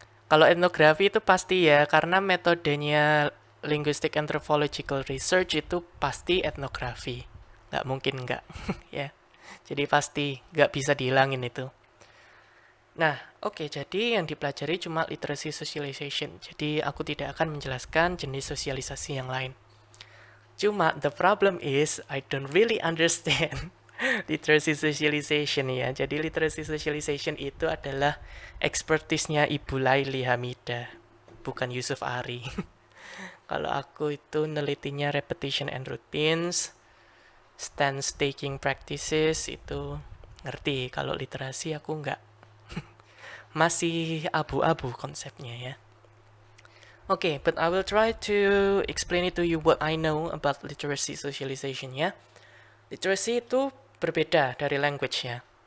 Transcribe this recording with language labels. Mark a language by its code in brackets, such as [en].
[id] Kalau etnografi itu pasti ya, karena metodenya [en] linguistic anthropological research [id] itu pasti etnografi. Nggak mungkin nggak, ya. Jadi pasti nggak bisa dihilangin itu. Nah, oke, jadi yang dipelajari cuma literacy socialization. Jadi aku tidak akan menjelaskan jenis sosialisasi yang lain. Cuma [en] the problem is I don't really understand literacy socialization ya. [id] Jadi literacy socialization itu adalah expertise-nya Ibu Laili Hamidah, bukan Yusuf Ari. Kalau aku itu nelitinya [en] repetition and routines, stance taking practices [id] itu ngerti. Kalau literasi aku nggak. Masih abu-abu konsepnya ya. [en] Okay, but I will try to explain it to you what I know about literacy socialization ya. [id] Literacy itu berbeda dari language ya.